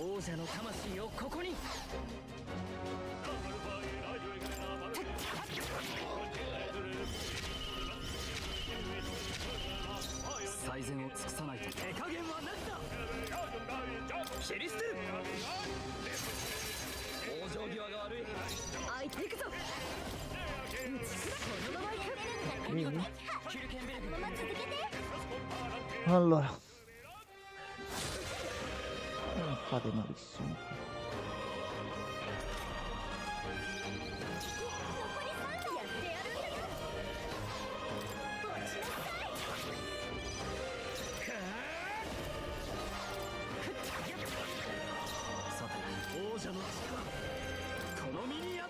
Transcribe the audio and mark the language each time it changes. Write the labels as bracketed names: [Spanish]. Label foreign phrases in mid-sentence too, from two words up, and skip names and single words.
[Japanese] 王者の魂をここに。最善を尽くさないと。手加減はなしだ。切り捨てる。往生際が悪い。あいていくぞ。このまま行く。 [Italian] Vedi? [Japanese] ヒルケンベルグ。このまま続けて [Italian] Allora. Non fate malissimo. [Japanese] 残り3度やってやるんだよ落ちなさいさて、王者の力、この身に宿れ。